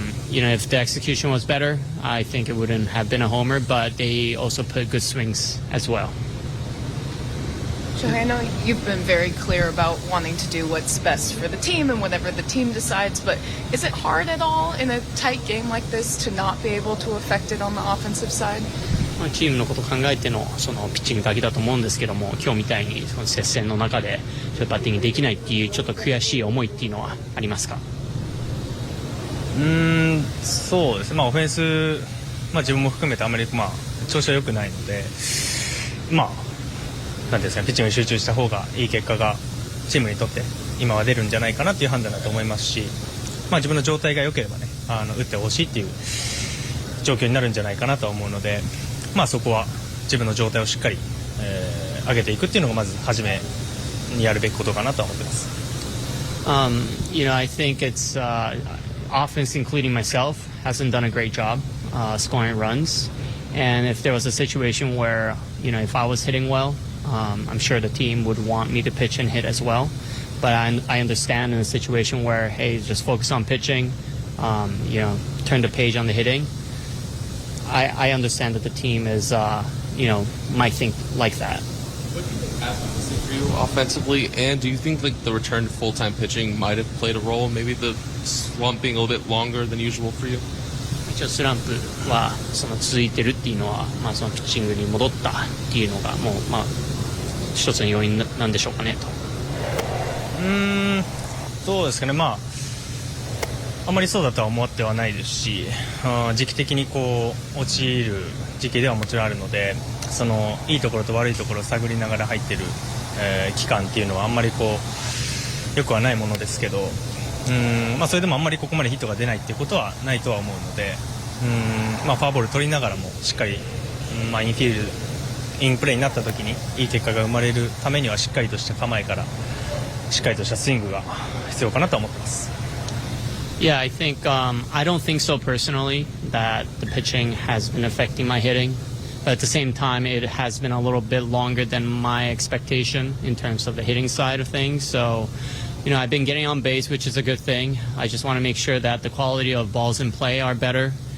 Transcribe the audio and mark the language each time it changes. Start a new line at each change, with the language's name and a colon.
English: You know, if the execution was better, I think it wouldn't have been a homer, but they also put good swings as well. Shohei, I know you've been very clear about wanting to do what's best for the team and whatever the team decides, but is it hard at all in a tight game like this to not be able to affect it on the offensive side?
Japanese: チームのことを考えてのそのピッチングだけだと思うんですけども、今日みたいにその接戦の中でバッティングできないっていうちょっと悔しい思いっていうのはありますか？そうですね。オフェンス、自分も含めてあまり調子は良くないので、ていうんですか、ピッチングに集中した方がいい結果がチームにとって今は出るんじゃないかなっていう判断だと思いますし、自分の状態が良ければね、打ってほしいっていう状況になるんじゃないかなとは思うので、そこは自分の状態をしっかり、上げていくっていうのがまず初めにやるべきことかなとは思ってます。
English: I think it's offense, including myself, hasn't done a great job scoring runs. And if there was a situation where, if I was hitting well, I'm sure the team would want me to pitch and hit as well. But I understand in a situation where, hey, just focus on pitching, turn the page on the hitting. I understand that the team is, might think like that. What do you think has been missing for you offensively? And do you think like the return to full-time pitching might have played a role? Maybe the slump being a little bit longer than usual for you?
Japanese: 一応スランプは続いてるっていうのは、そのピッチングに戻ったっていうのがもう一つの要因なんでしょうかねと。そうですかね、あまりそうだとは思ってはないですし、時期的に落ちる時期ではもちろんあるので、そのいいところと悪いところを探りながら入ってる、期間っていうのはあんまりよくはないものですけど、それでもあんまりここまでヒットが出ないっていうことはないとは思うので、フォアボール取りながらもしっかり、インフィールドインプレーになった時にいい結果が生まれるためにはしっかりとした構えからしっかりとしたスイングが必要かなと思ってます。
English: Yeah, I think I don't think so personally that the pitching has been affecting my hitting. But at the same time, it has been a little bit longer than my expectation in terms of the hitting side of things. So, I've been getting on base, which is a good thing. I just want to make sure that the quality of balls in play are better.